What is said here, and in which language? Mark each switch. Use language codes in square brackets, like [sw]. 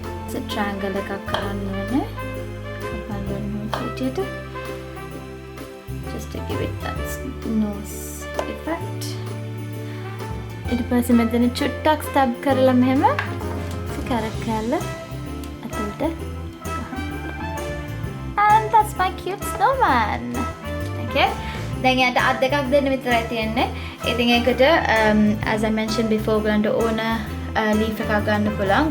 [si] So triangle එකක් කරන්න ඕනේ. කපන්න ඕනේ [en] just to give it that nose effect. [si] ඊට පස්සේ මෙතන චුට්ටක් ස්ටබ් කරලා මෙහෙම carrot කෑල්ල අතට ගහන්න. [en] And that's my cute snowman. Okay. [si] දැන් යට අත් දෙකක් දෙන්න විතරයි තියෙන්නේ. ඉතින් ඒකට [en] as I mentioned before [si] ඔයගලන්ට ඕන leaf එකක් ගන්න පුළුවන්.